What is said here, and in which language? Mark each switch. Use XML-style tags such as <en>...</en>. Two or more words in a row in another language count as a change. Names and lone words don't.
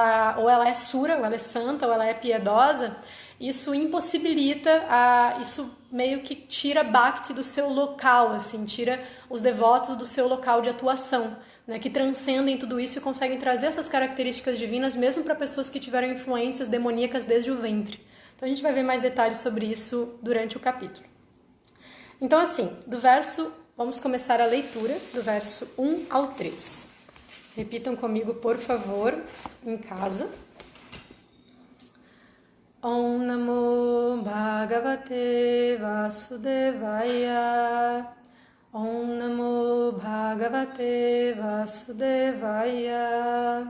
<pt>é sura, ou ela é santa, ou ela é piedosa, isso impossibilita, isso meio que tira Bhakti do seu local, assim, tira os devotos do seu local de atuação, né, que transcendem tudo isso e conseguem trazer essas características divinas mesmo para pessoas que tiveram influências demoníacas desde o ventre. Então a gente vai ver mais detalhes sobre isso durante o capítulo. Então assim, vamos começar a leitura do verso 1 ao 3. Repitam comigo, por favor, em casa.</pt> <sa>ॐ नमो भगवते वासुदेवाय. ॐ नमो भगवते वासुदेवाय.</sa>